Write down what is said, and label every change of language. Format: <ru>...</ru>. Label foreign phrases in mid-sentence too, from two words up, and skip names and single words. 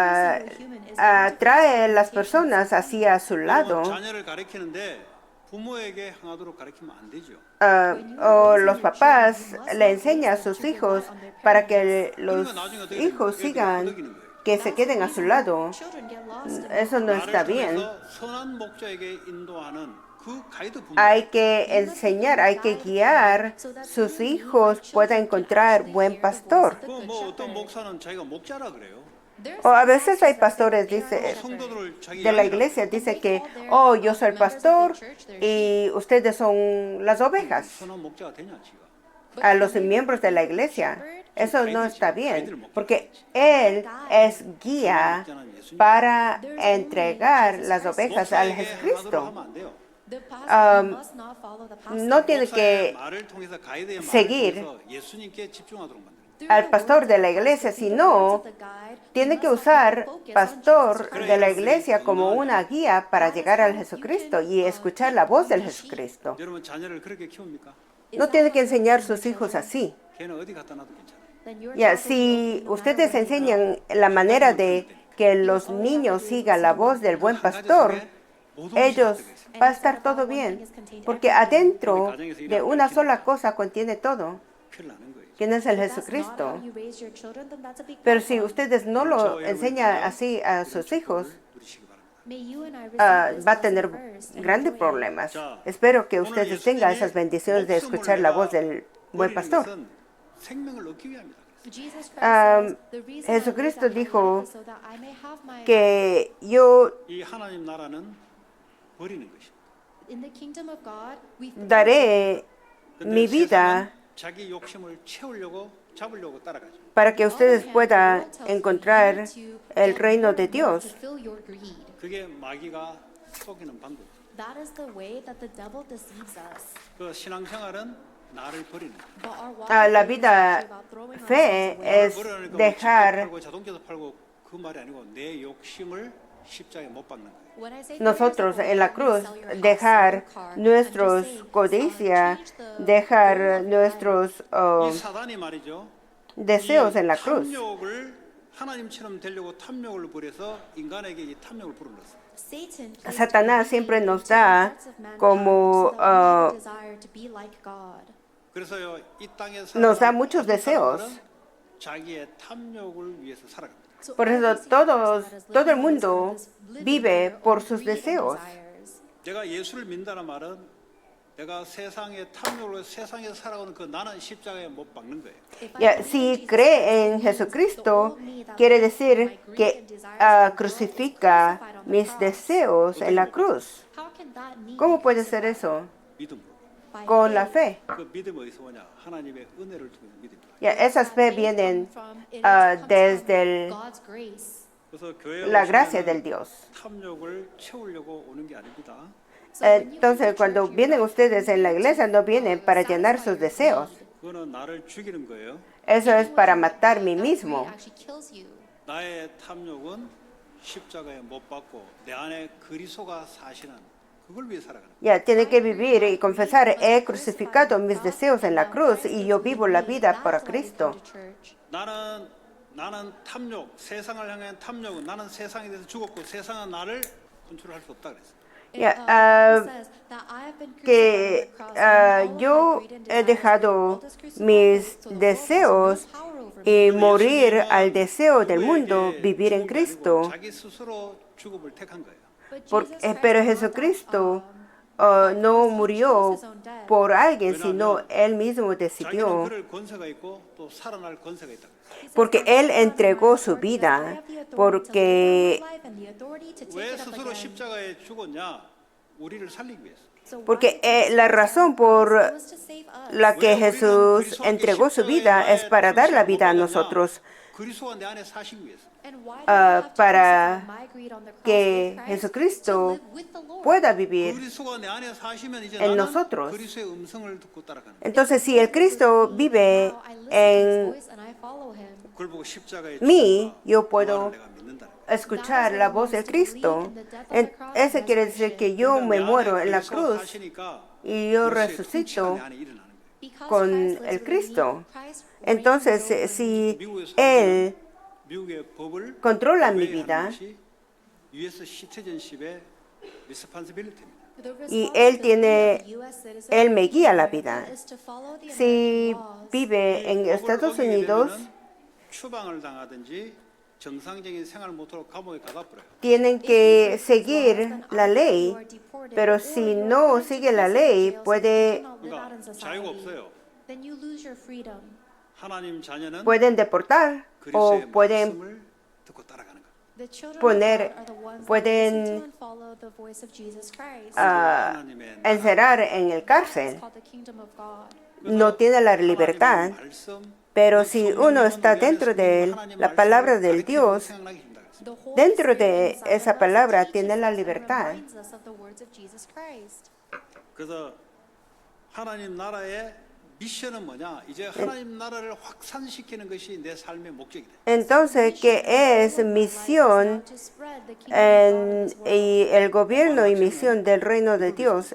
<es>atrae las personas hacia su lado.</es> <ko>여러분, 자녀를 가르치는데 부모에게 향하도록 가르치면 안 되죠.</ko> <es>O los papás le enseñan a sus hijos para que los</es> <ko>그러니까 나중에 어떻게</ko> <es>hijos</es> <ko>돼요? 애들이</ko> <es>sigan,</es> <ko>허덕이는 거예요.</ko> <es>que se queden a su lado.</es> <en>Children get lost in</en> <es>Eso no está</es> <ko>나를</ko> <es>bien.</es> <ko>통해서 선한 목자에게 인도하는 그 가이드 부모.</ko> <es>Hay que enseñar, hay que guiar sus hijos puedan encontrar buen pastor.</es> <ko>뭐 어떤 목사는 자기가 목자라 그래요.</ko> <es>O a veces hay pastores dice,</es> <ko>성도들을 자기</ko> <es>de la</es> <ko>양이라</ko> <es>iglesia, dice que, oh, yo soy el pastor y ustedes son las ovejas.</es> <ko>선한 목자가 되냐 지가.</ko> <es>A los miembros de la iglesia. Eso no está bien, porque Él es guía para entregar las ovejas al</es> <ko>목사에게 향하도록</ko> <es>Jesucristo.</es> <ko>하면 안 돼요.</ko> <en>The pastor must not follow the pastor.</en> <es>No tiene</es> <ko>목사의</ko> <es>que</es> <ko>말을 통해서 가이드의 말을</ko> <es>seguir</es> <ko>통해서 예수님께 집중하도록 만드는 거예요.</ko> <es>al pastor de la iglesia, sino tiene que usar pastor de la iglesia como una guía para llegar al Jesucristo y escuchar la voz del Jesucristo.</es> <ko>여러분 자녀를 그렇게 키웁니까?</ko> <es>No tiene que enseñar a sus hijos así.</es> <ko>걔는 어디 갖다 놔도 괜찮아요.</ko> <es>Ya, si ustedes enseñan la manera de que los niños sigan la voz del buen pastor, ellos va a estar todo bien, porque adentro de una sola cosa contiene todo,</es> <ko>큰일 나는 거예요.</ko> <es>quien es el Jesucristo. Pero si ustedes no lo enseñan así a sus hijos,</es> <ko>누리시기 바랍니다.</ko> <es>va a tener grandes problemas. Espero que ustedes tengan esas bendiciones de escuchar la voz del buen pastor.</es> <ko>것은 생명을 얻기 위함이다.</ko> <es>Jesucristo dijo que yo</es> <ko>이 하나님 나라는 버리는 것이다.</ko> <es>daré</es> <ko>근데</ko> <es>mi vida</es> <ko>세상은 자기 욕심을 채우려고 잡으려고 따라가죠.</ko> <es>para que ustedes puedan encontrar el reino de Dios.</es> <ko>그게 마귀가 속이는 방법.</ko> <en>That is the way that the devil deceives us.</en> <ko>그 신앙생활은 나를 버리는.</ko> <en>But our walk</en> <es>La</es> <en>is</en> <es>vida</es> <en>about throwing</en> <es>fe</es> <en>ourselves away.</en> <es>es</es> <ko>버리니까</ko> <es>dejar</es> <ko>팔고 자동차도 팔고 그 말이 아니고 내 욕심을 십자가에 못 박는 거예요.</ko> <en>When I say throw</en> <es>nosotros</es> <en>yourself</en> <es>en la</es> <en>away,</en> <es>cruz</es> <en>sell your house,</en> <es>dejar</es> <en>sell your car. I'm</en> <es>nuestros</es> <en>just saying,</en> <es>codicia,</es> <en>change the</en> <es>dejar</es> <en>goal of your</en> <es>nuestros</es> <ko>이 사단이 말이죠.</ko> <es>deseos en la cruz.</es> <ko>탐욕을 하나님처럼 되려고 탐욕을 부려서 인간에게 이 탐욕을 불어넣었어요.</ko> <en>Satan plays</en> <es>Satanás</es> <en>directly</en> <es>siempre nos</es> <en>into the</en> <es>da</es> <en>hearts of mankind</en> <es>como,</es> <en>so that we desire to be like God.</en> <ko>그래서요 이 땅에</ko> <es>nos da</es> <ko>살아가는</ko> <es>muchos</es> <ko>모든</ko> <es>deseos.</es> <ko>사람들은 자기의 탐욕을 위해서 살아갑니다.</ko> <en>So</en> <es>Por eso</es> <en>every single person that is</en> <es>todo el</es> <en>living on this</en> <es>mundo</es> <en>earth is living</en> <es>vive</es> <en>for their</en> <es>por</es> <en>own</en> <es>sus</es> <en>greed and</en> <es>deseos.</es> <en>desires.</en> <ko>내가 예수를 믿는다는 말은 내가 세상의 탐욕으로 세상에 살아오는 그 나는 십자가에 못 박는 거예요.</ko> <en>If I</en> <es>Ya,</es> <en>believe in</en> <es>si</es> <en>Jesus</en> <es>cree</es> <en>Christ,</en> <es>en</es> <en>it means</en> <es>Jesucristo,</es> <en>the old me that</en> <es>quiere</es> <en>lives</en> <es>decir</es> <en>by greed</en> <es>que</es> <en>and desires of the world is</en> <es>crucifica</es> <en>crucified on the</en> <es>mis</es> <en>cross.</en> <es>deseos en la cruz.</es> <en>How can that need</en> <es>¿Cómo</es> <en>be</en> <es>puede ser</es> <en>crucified?</en> <es>eso?</es> <ko>믿음으로.</ko> <en>By</en> <es>Con la</es> <en>faith.</en> <es>fe.</es> <ko>그 믿음이 어디서 오냐? 하나님의 은혜를 통해서 믿음이다.</ko> <es>Ya, esas fe</es> <en>That faith</en> <es>vienen</es> <en>comes from- it ah, comes</en> <es>desde</es> <en>from God's grace.</en> <ko>그래서 교회에</ko> <es>la gracia</es> <ko>오시면은</ko> <es>del Dios.</es> <ko>탐욕을 채우려고 오는 게 아닙니다.</ko> <en>So when you come to</en> <es>Entonces, cuando</es> <en>church,</en> <es>vienen</es> <en>you're</en> <es>ustedes en la</es> <en>here</en> <es>iglesia,</es> <en>to,</en> <es>no vienen para llenar</es> <en>satisfy</en> <es>sus</es> <en>your</en> <es>deseos.</es> <en>greed.</en> <ko>그거는 나를 죽이는 거예요.</ko> <es>Eso es</es> <en>Doing</en> <es>para</es> <en>what you</en> <es>matar</es> <en>want,</en> <es>mí</es> <en>that</en> <es>mismo.</es> <en>greed actually kills you.</en> <ko>나의 탐욕은 십자가에 못 박고 내 안에 그리스도가 사시는 그걸 위해 살아가는 거예요.</ko> <es>Ya, tiene que vivir y confesar, he crucificado mis deseos en la cruz y yo vivo la vida para Cristo.</es> <ko>나는 탐욕, 세상을 향한 탐욕은 나는 세상에 대해서 죽었고 세상은 나를 컨트롤할 수 없다 그랬어요.</ko> <es>Ya, que yo he dejado mis deseos y morir al deseo del mundo, vivir en Cristo.</es> <ko>자기 스스로 죽음을 택한 거예요.</ko> <es>Pero Jesucristo no murió por alguien, sino Él mismo</es> <ko>자기는</ko> <es>decidió.</es> <ko>그럴 권세가 있고 또 살아날 권세가 있다.</ko> <es>Porque Él entregó su vida, porque</es> <ko>왜 스스로 십자가에 죽었냐? 우리를 살리기 위해서.</ko> <es>Porque la razón por la que Jesús entregó su vida es para dar la vida a nosotros,</es> <ko>그리스도가 내 안에 사시기 위해서.</ko> <es>para que Jesucristo pueda vivir.</es> <ko>그리스도가 내 안에 사시면 이제</ko> <es>en</es> <ko>나는</ko> <es>nosotros.</es> <ko>그리스도의 음성을 듣고 따라가는 거예요.</ko> <es>Entonces, si el Cristo vive en</es> <ko>그걸 보고 십자가에</ko> <es>mí,</es> <ko>죽었다.</ko> <es>yo</es> <ko>그</ko> <es>puedo</es> <ko>말을 내가 믿는다.</ko> <es>escuchar la voz de Cristo. Eso quiere decir que yo me muero en la cruz y yo resucito con el Cristo. Entonces, si Él</es> <ko>미국의 법을</ko> <es>controla mi</es> <ko>obey하는</ko> <es>vida</es> <ko>것이</ko> <en>US citizenship</en> <ko>의 responsibility입니다.</ko> <es>y Él me guía la vida. Si vive en Estados Unidos,</es> <ko>추방을 당하든지 정상적인 생활 못하고 감옥에 가둬버려요.</ko> <es>tienen que seguir la ley, pero si no sigue la ley,</es> <ko>그러니까 자유가 없어요. 하나님 자녀는</ko> <es>pueden deportar o</es> <ko>그리스도의</ko> <es>pueden</es> <ko>말씀을 듣고 따라가는 거예요.</ko> <es>pueden</es> <ko>하나님의</ko> <es>encerrar en el cárcel.</es> <ko>나라,</ko> <es>No tiene la libertad,</es> <ko>하나님의 말씀,</ko> <es>pero si uno está dentro de él, la palabra del Dios, dentro de esa palabra tiene la libertad.</es> <ko>그래서 하나님 나라에 미션은 뭐냐? 이제 하나님 나라를 확산시키는 것이 내 삶의 목적이다.</ko> <es>Entonces, ¿qué es misión y el gobierno y misión del reino de Dios?</es>